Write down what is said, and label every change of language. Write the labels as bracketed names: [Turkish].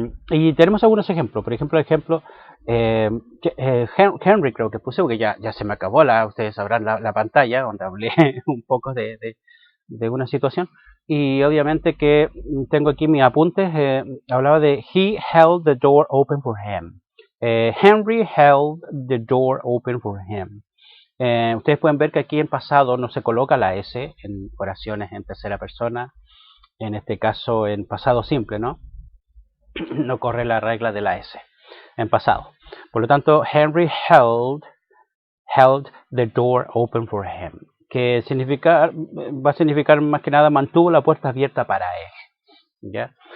[Spanish] Y tenemos algunos ejemplos. Por ejemplo, eh, Henry creo que puse, porque ya se me acabó ustedes sabrán la pantalla, donde hablé un poco de una situación. Y obviamente que tengo aquí mis apuntes. Hablaba de [English] he held the door open for him. Henry held the door open for him. [Spanish] Ustedes pueden ver que aquí en pasado no se coloca la S en oraciones en tercera persona. En este caso en pasado simple, ¿no? No corre la regla de la S en pasado. Por lo tanto, [English] Henry held the door open for him, [Spanish] que va a significar más que nada mantuvo la puerta abierta para él. ¿Ya?